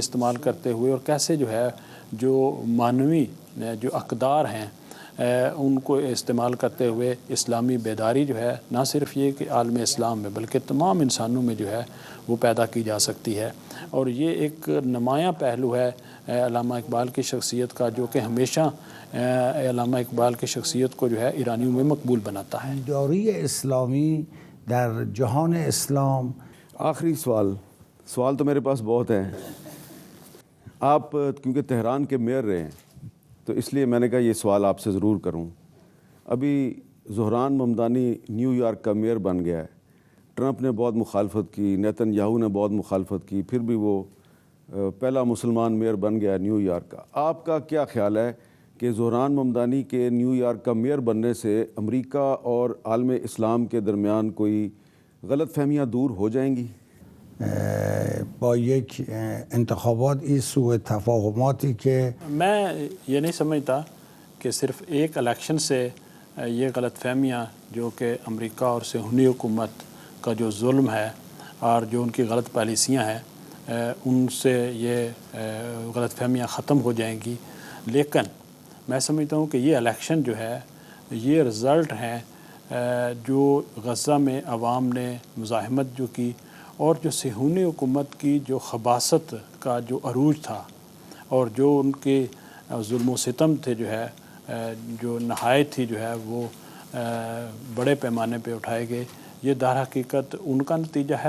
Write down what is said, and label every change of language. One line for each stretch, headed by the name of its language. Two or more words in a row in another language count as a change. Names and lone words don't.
Urdu: استعمال کرتے ہوئے اور کیسے جو ہے جو معنوی جو اقدار ہیں ان کو استعمال کرتے ہوئے اسلامی بیداری جو ہے نہ صرف یہ کہ عالم اسلام میں بلکہ تمام انسانوں میں جو ہے وہ پیدا کی جا سکتی ہے، اور یہ ایک نمایاں پہلو ہے علامہ اقبال کی شخصیت کا، جو کہ ہمیشہ علامہ اقبال کی شخصیت کو جو ہے ایرانیوں میں مقبول بناتا ہے۔
Persian: بیداری اسلامی در جهان اسلام۔
Urdu: آخری سوال تو میرے پاس بہت ہیں۔ آپ کیونکہ تہران کے میئر رہے ہیں تو اس لیے میں نے کہا یہ سوال آپ سے ضرور کروں۔ ابھی زہران ممدانی نیو یارک کا میئر بن گیا ہے، ٹرمپ نے بہت مخالفت کی، نیتن یاہو نے بہت مخالفت کی، پھر بھی وہ پہلا مسلمان میئر بن گیا ہے نیو یارک کا۔ آپ کا کیا خیال ہے کہ زہران ممدانی کے نیو یارک کا میئر بننے سے امریکہ اور عالم اسلام کے درمیان کوئی غلط فہمیاں دور ہو جائیں گی؟
Persian: با یک انتخابات این سوء تفاهماتی که
Urdu: میں یہ نہیں سمجھتا کہ صرف ایک الیکشن سے یہ غلط فہمیاں جو کہ امریکہ اور صہیونی حکومت کا جو ظلم ہے اور جو ان کی غلط پالیسیاں ہیں ان سے یہ غلط فہمیاں ختم ہو جائیں گی، لیکن میں سمجھتا ہوں کہ یہ الیکشن جو ہے یہ رزلٹ ہیں جو غزہ میں عوام نے مزاحمت جو کی اور جو صہیونی حکومت کی جو خباثت کا جو عروج تھا اور جو ان کے ظلم و ستم تھے جو ہے جو نہایت تھی جو ہے وہ بڑے پیمانے پہ اٹھائے گئے، یہ در حقیقت ان کا نتیجہ ہے۔